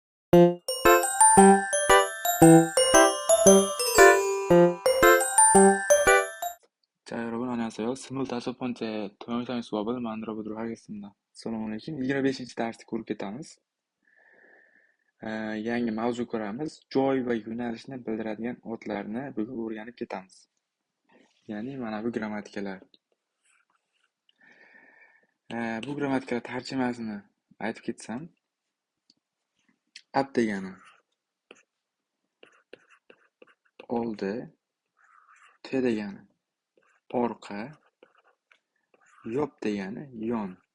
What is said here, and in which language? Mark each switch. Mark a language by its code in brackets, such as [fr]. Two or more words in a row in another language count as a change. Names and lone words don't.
[ko] 자, 여러분 안녕하세요. 25번째 동영상 수업을 만들어 보도록 하겠습니다. [uz] Assalomu alaykum. 25-chi darsni ko'rib ketamiz. Yangi mavzu ko'ramiz. Joy va yo'nalishni bildiradigan otlarni bugun o'rganib ketamiz. Ya'ni mana bu grammatikalar. Bu grammatikalar tarjimasini aytib ketsam, ab degani oldi, te degani orqa, yop degani yon.